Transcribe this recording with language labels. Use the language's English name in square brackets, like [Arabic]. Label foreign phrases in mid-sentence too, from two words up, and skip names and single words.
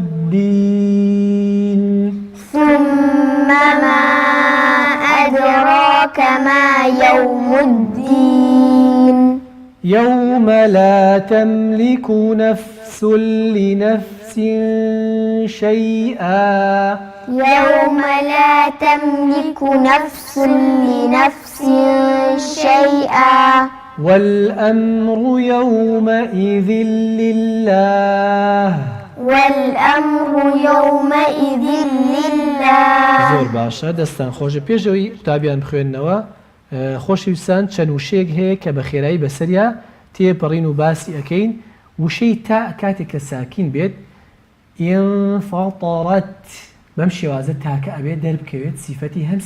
[Arabic] الدين يوم لا تملك نفس لنفس شيئا والأمر يومئذ لله [Central Kurdish] زۆر باشە دەستان خۆشە پێشەوەی قوتابیان بخوێننەوە خۆشەویستان چەند وشەیەک هەیە کە بە خێرایی بەسەریا تێپەڕین و باسی ئەەکەین وشەی تا کاتێک کە ساکین بێت ئینفەتەڕەت بەم شێوازە تاکە ئەبێت دەربکەوێت سیفەتی